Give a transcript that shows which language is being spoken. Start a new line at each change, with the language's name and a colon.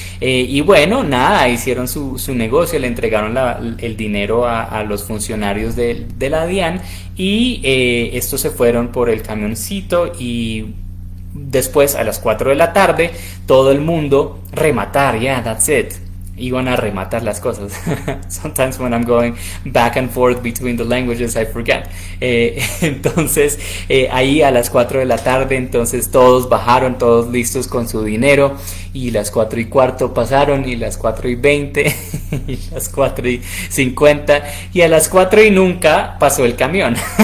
Spanish: Y bueno, nada, hicieron su negocio, le entregaron el dinero a los funcionarios de la DIAN y estos se fueron por el camioncito y después a las 4 de la tarde todo el mundo rematar,
English: yeah, that's it.
Spanish: Iban a rematar las cosas.
English: Sometimes when I'm going back and forth between the languages I forget.
Spanish: Entonces ahí a las 4 de la tarde entonces todos bajaron, todos listos con su dinero y las 4:15 pasaron y las 4:20 y las 4:50 y a las 4 y nunca pasó el camión.